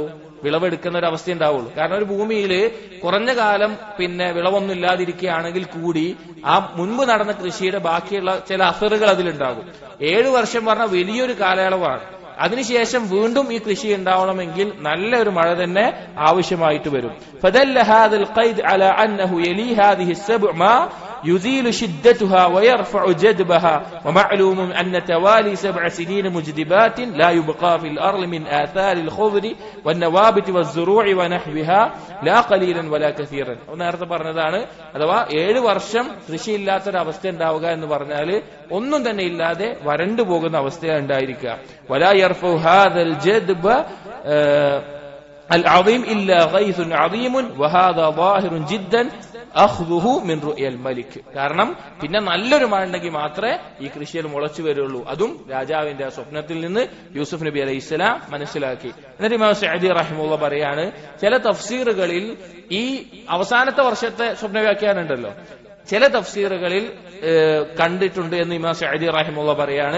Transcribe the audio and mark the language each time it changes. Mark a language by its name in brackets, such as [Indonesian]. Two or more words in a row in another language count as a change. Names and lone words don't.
[Malayalam] വിളവെടുക്കുന്ന ഒരു അവസ്ഥ ഉണ്ടാവുള്ളൂ. കാരണം ഒരു ഭൂമിയിൽ കുറഞ്ഞ കാലം പിന്നെ വിളവൊന്നും ഇല്ലാതിരിക്കുകയാണെങ്കിൽ കൂടി ആ മുൻപ് നടന്ന കൃഷിയുടെ ബാക്കിയുള്ള ചില അസറുകൾ അതിലുണ്ടാകും. 7 വർഷം പറഞ്ഞാൽ വലിയൊരു കാലയളവാണ്. അതിനുശേഷം വീണ്ടും ഈ കൃഷി ഉണ്ടാവണമെങ്കിൽ നല്ലൊരു മഴ തന്നെ ആവശ്യമായിട്ട് വരും. [Arabic] فدل هذا القيد على أنه يلي هذه السبع ما يزيل شدتها ويرفع جدبها ومعلوم أن توالي 7 سنين مجدبات لا يبقى في الأرض من آثار الخضر والنوابت والزروع ونحوها لا قليلا ولا كثيرا. [Malayalam] നേരത്തെ പറഞ്ഞതാണ്, അഥവാ 7 വർഷം കൃഷിയില്ലാത്തൊരവസ്ഥ ഉണ്ടാവുക എന്ന് പറഞ്ഞാൽ ഒന്നും തന്നെ ഇല്ലാതെ വരണ്ടു പോകുന്ന അവസ്ഥയാണ് ഉണ്ടായിരിക്കുക. [Arabic] ولا يرفع هذا الجدب العظيم إلا غيث عظيم وهذا ظاهر جدا أخذه من رؤيا الملك. [Malayalam] കാരണം പിന്നെ നല്ലൊരു മഴ ഉണ്ടെങ്കിൽ മാത്രമേ ഈ കൃഷിയിൽ മുളച്ചു വരുള്ളൂ. അതും രാജാവിന്റെ സ്വപ്നത്തിൽ നിന്ന് യൂസുഫ് നബി [Arabic] عليه السلام [Malayalam] മനസ്സിലാക്കി. എന്നിട്ട് ഇമാം സഅദി റഹിമഹുല്ലാഹ് പറയാണ്, ചില തഫ്സീറുകളിൽ ഈ അവസാനത്തെ വർഷത്തെ സ്വപ്ന വ്യാഖ്യാനം ഉണ്ടല്ലോ, ചില തഫ്സീറുകളിൽ കണ്ടിട്ടുണ്ട് എന്ന് ഇമാം സഅദി റഹിമഹുല്ലാഹ് പറയാണ്.